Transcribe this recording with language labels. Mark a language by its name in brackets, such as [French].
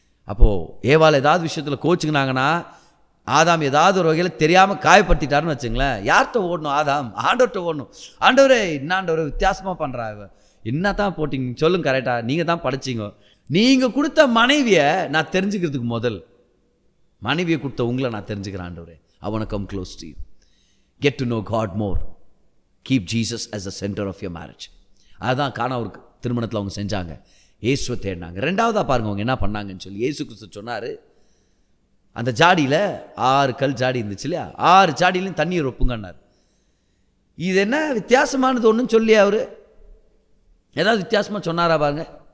[Tamil] அப்போது ஏவாள் ஏதாவது விஷயத்தில் கோச்சுக்கினாங்கன்னா, ஆதாம் ஏதாவது ஒரு வகையில் தெரியாமல் காயப்படுத்திட்டாருன்னு வச்சுங்களேன், யார்கிட்ட ஓடணும்? ஆதாம் ஆண்டவர்கிட்ட ஓடணும். ஆண்டவரே என்ன ஆண்டவர் வித்தியாசமாக பண்ணுறா, என்ன தான் போட்டிங்க சொல்லுங்க, கரெக்டாக நீங்கள் தான் படிச்சிங்க. நீங்கள் கொடுத்த மனைவியை நான் தெரிஞ்சுக்கிறதுக்கு முதல் மனைவியை கொடுத்த உங்களை நான் தெரிஞ்சுக்கிறேன் ஆண்டவரே. [English] I want to come close to you. Get to know God more. Keep Jesus as the center of your marriage. [Tamil] அதுதான் காணா ஒரு திருமணத்தில் அவங்க செஞ்சாங்க. இயேசுவை தேடினாங்க. ரெண்டாவதாக பாருங்க அவங்க என்ன பண்ணாங்கன்னு சொல்லி. இயேசு கிறிஸ்து சொன்னார், அந்த ஜாடியில் 6 கல் ஜாடி இருந்துச்சு இல்லையா, 6 ஜாடியிலையும் தண்ணீர் ஒப்புங்கன்னார். இது என்ன வித்தியாசமானது ஒன்றுன்னு சொல்லி அவர் ஏதாவது வித்தியாசமாக சொன்னாரா பாருங்க.